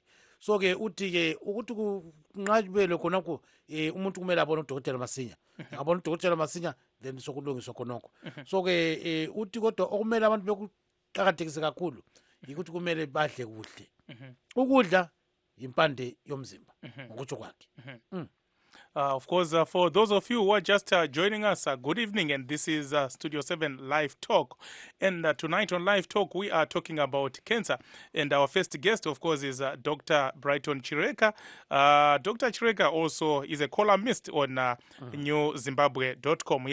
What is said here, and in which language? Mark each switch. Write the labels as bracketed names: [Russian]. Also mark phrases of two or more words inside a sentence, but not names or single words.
[North Ndebele] So ke uthi ke ukuthi kunqabele khonapho umuntu kumele abone udokotela masinya. Abone udokotela masinya then sokulungiswa khonokho. So ke uthi kodwa okumele abantu bekuqhakathekise kakhulu ukuthi kumele badle kuhle. Ukudla impande yomzimba ngokutsho kwakhe. [English] Of course, for those of you who are just joining us, good evening, and this is Studio 7 Live Talk. And tonight on Live Talk, we are talking about cancer. And our first guest, of course, is Dr. Brighton Chireka. Dr. Chireka also is a columnist on newzimbabwe.com.